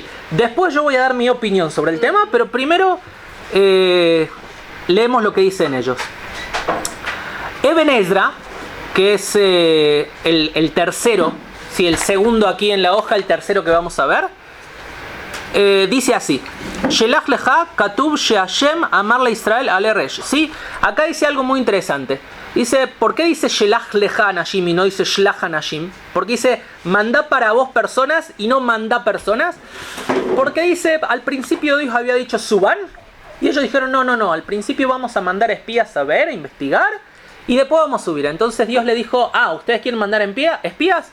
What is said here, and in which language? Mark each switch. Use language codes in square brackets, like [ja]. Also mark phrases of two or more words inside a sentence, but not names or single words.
[es] Después yo voy a dar mi opinión sobre el tema, pero primero leemos lo que dicen ellos. Eben Ezra, que es el tercero, sí, el segundo aquí en la hoja, el tercero que vamos a ver, dice así: [he] שלח לך כתוב שהשם אמר ל ישראל עלה רש. [es] Sí, acá dice algo muy interesante. Dice, ¿por qué dice [he] שלח לך אנשים [es] y no dice [he] שלח אנשים? [es] Porque dice, manda para vos personas y no manda personas. Porque dice, al principio Dios había dicho suban, y ellos dijeron, no, al principio vamos a mandar espías a ver, a investigar, y después vamos a subir. Entonces Dios le dijo, ¿ustedes quieren mandar espías?